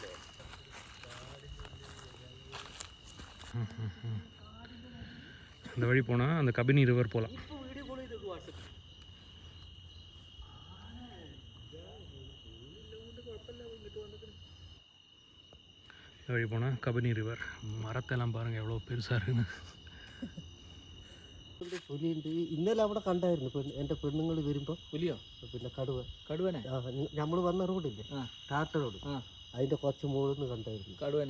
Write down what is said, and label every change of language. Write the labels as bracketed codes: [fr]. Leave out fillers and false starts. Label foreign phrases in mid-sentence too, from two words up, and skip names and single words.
[ta] இந்த வழி போனால் அந்த கபினி ரிவர் போகலாம். இந்த வழி போனால் கபினி ரிவர். மரத்தெல்லாம் பாருங்கள் எவ்வளோ பெருசாக இருக்குன்னு. [ml] പുലിയുണ്ട്. ഇന്നലെ അവിടെ കണ്ടായിരുന്നു എൻ്റെ പെണ്ണുങ്ങൾ വരുമ്പോൾ. പുലിയോ? പിന്നെ കടുവ. കടുവനെ? നമ്മൾ വന്ന റോഡില്ലേ, ടാറ്റ റോഡ്, അതിൻ്റെ കുറച്ച് മുകളിൽ നിന്ന് കണ്ടായിരുന്നു കടുവനെ.